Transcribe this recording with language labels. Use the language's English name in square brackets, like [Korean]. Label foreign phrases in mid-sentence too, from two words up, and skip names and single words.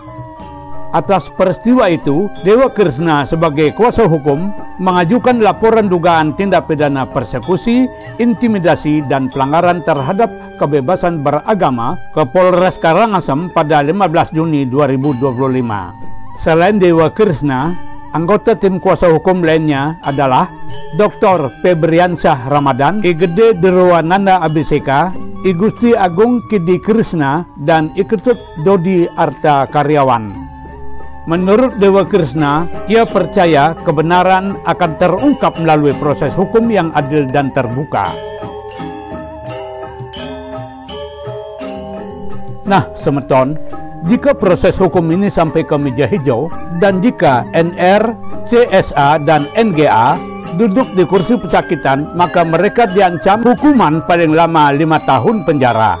[Indonesian] Atas peristiwa itu, Dewa Krishna sebagai kuasa hukum mengajukan laporan dugaan tindak pidana persekusi, intimidasi, dan pelanggaran terhadap kebebasan beragama ke Polres Karangasem pada 15 Juni 2025. Selain Dewa Krishna, anggota tim kuasa hukum lainnya adalah Dr. Febriansyah Ramadan, I Gede Derwananda Abiseka, I Gusti Agung Kidi Krishna, dan I Ketut Dodi Arta Karyawan. Menurut Dewa Krishna, ia percaya kebenaran akan terungkap melalui proses hukum yang adil dan terbuka. Nah, semeton, jika proses hukum ini sampai ke meja hijau, dan jika NR, CSA, dan NGA duduk di kursi pesakitan, maka mereka diancam hukuman paling lama 5 tahun penjara.